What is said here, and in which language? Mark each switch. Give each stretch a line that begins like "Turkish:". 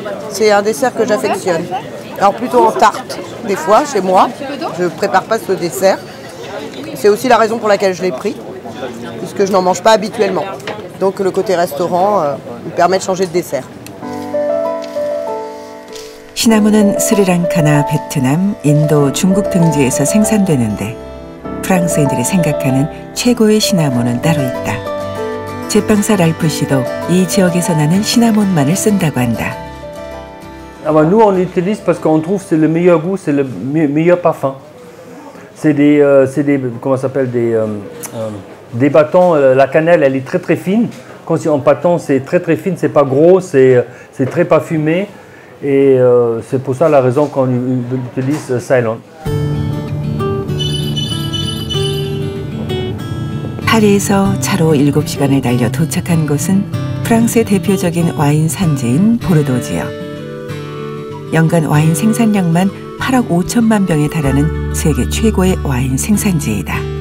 French: C'est un dessert que j'affectionne. Alors plutôt en tarte, des fois, chez moi. Je ne prépare pas ce dessert. C'est aussi la raison pour laquelle je l'ai pris, puisque je n'en mange pas habituellement. Donc le côté restaurant me permet de changer de dessert.
Korean: 시나몬은 스리랑카나 베트남, 인도, 중국 등지에서 생산되는데 프랑스인들이 생각하는 최고의 시나몬은 따로 있다. 제빵사 랄프 씨도 이 지역에서 나는 시나몬만을 쓴다고 한다.
French: Alors nous on utilise parce qu'on trouve c'est le meilleur goût, c'est le meilleur parfum. C'est des comment ça s'appelle des bâtons. La cannelle elle est très très fine. Quand c'est en bâton c'est très très fine, c'est pas gros, c'est très parfumé. Et c'est pour ça la raison qu'on utilise Ceylon.
Korean: 파리에서 차로 7시간을 달려 도착한 곳은 프랑스의 대표적인 와인 산지인 보르도 지역. 연간 와인 생산량만 8억 5천만 병에 달하는 세계 최고의 와인 생산지이다.